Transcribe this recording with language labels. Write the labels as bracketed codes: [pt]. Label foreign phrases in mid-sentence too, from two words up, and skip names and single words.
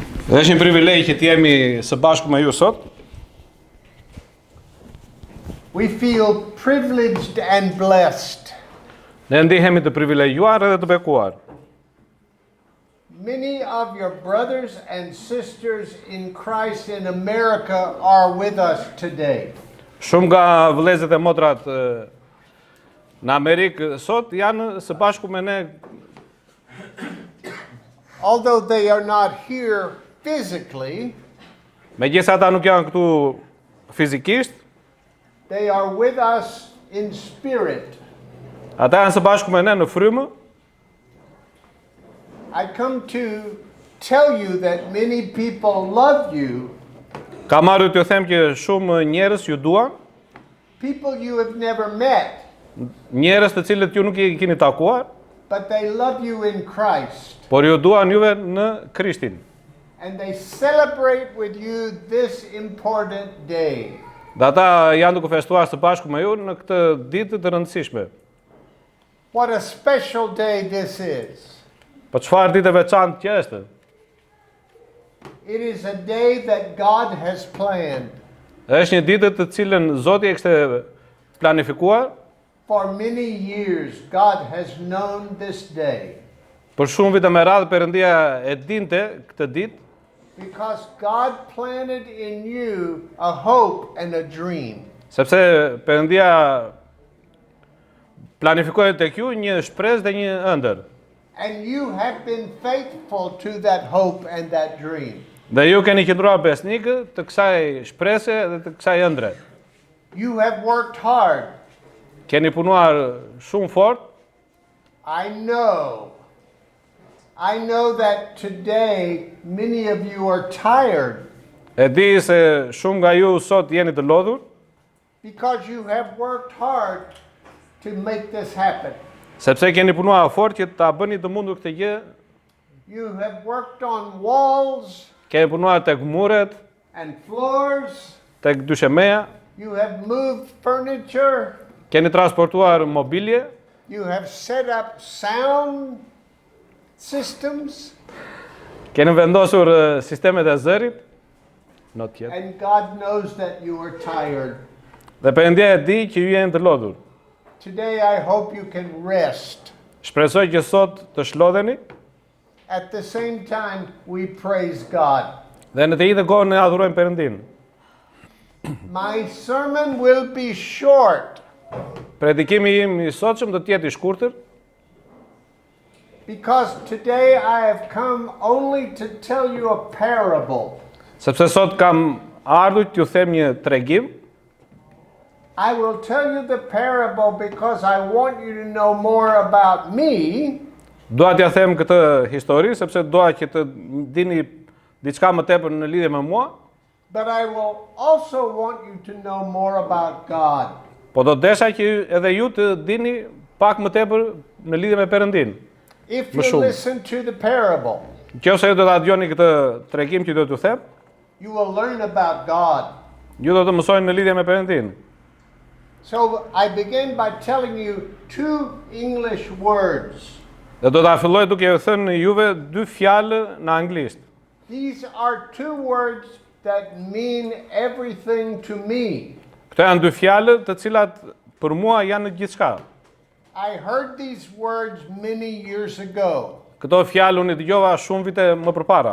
[sq] Është një privilegj që të jemi së bashku me ju sot. [en] We feel privileged and blessed. [sq] Ne ndihemi të privilegjuar edhe të bekuar. [en] Many of your brothers and sisters in Christ in America are with us today. [sq] Shumë nga vëllezërit e motrat në Amerikë sot janë së bashku me ne. [en] Although they are not here physically, [sq] Megjithëse ata nuk janë këtu fizikisht, [en] they are with us in spirit. [sq] ata janë së bashku me ne në frymë. [en] I come to tell you that many people love you, [sq] Kam ardhur t'ju them që shumë njerëz ju duan, [en] people you have never met, [sq] njerëz të cilët ju nuk i keni takuar, [en] but they love you in Christ. [sq] por ju duan juve në Krishtin. [en] And they celebrate with you this important day. [sq] Dhe ata janë duke festuar së bashku me ju në këtë ditë të rëndësishme. [en] What a special day this is. [sq] Po çfarë ditë e veçantë që është? [en] It is a day that God has planned. [sq] Është një ditë të cilën Zoti e kishte planifikuar. [en] For many years, God has known this day. [sq] Për shumë vite me radhë Perëndia e dinte këtë ditë, [en] Because God planted in you a hope and a dream. [sq] sepse Perëndia planifikoi tek ju një shpresë dhe një ëndër. [en] And you have been faithful to that hope and that dream. [sq] Dhe ju keni qëndruar besnik të kësaj shprese dhe të kësaj ëndre. [en] You have worked hard. [sq] Keni punuar shumë fort. [en] I know that today many of you are tired [sq] E di se shumë nga ju sot jeni të lodhur, [en] because you have worked hard to make this happen. [sq] sepse keni punuar fort që ta bëni të mundur këtë gjë. [en] You have worked on walls [sq] Keni punuar tek muret, [en] and floors. [sq] tek dyshemeja, [en] You have moved furniture. [sq] keni transportuar mobilje, [en] You have set up sound systems. [sq] keni vendosur sistemet e zërit. [en] Not yet. And God knows that you are tired. [sq] Dhe Perëndia e di që ju jeni të lodhur. [en] Today I hope you can rest. [sq] Shpresoj që sot të shlodheni [en] At the same time, we praise God. [sq] dhe në të njëjtën kohë ne adhurojmë Perëndin. [en] My sermon will be short [sq] Predikimi im i sotshëm do të jetë i shkurtër, [en] because today I have come only to tell you a parable. [sq] sepse sot kam ardhur t'ju them një tregim. [en] I will tell you the parable because I want you to know more about me, [sq] Dua t'ja them këtë histori sepse dua që të dini diçka më tepër në lidhje me mua, [en] but I will also want you to know more about God. [sq] po do desha që edhe ju të dini pak më tepër në lidhje me Perëndin. [en] If [sq] Më [en] you [sq] shumë. [en] listen to the parable, [sq] Nëse ju do ta dëgjoni këtë tregim që do t'ju them, [en] you will learn about God. [sq] ju do të mësojnë në lidhje me Perëndin. [en] So I begin by telling you two English words. [sq] Dhe do ta filloj duke ju thënë juve dy fjalë në anglisht. [en] These are two words that mean everything to me. [sq] Këto janë dy fjalë të cilat për mua janë gjithçka. [en] I heard these words many years ago. [sq] Këto fjalë unë i dëgjova shumë vite më përpara.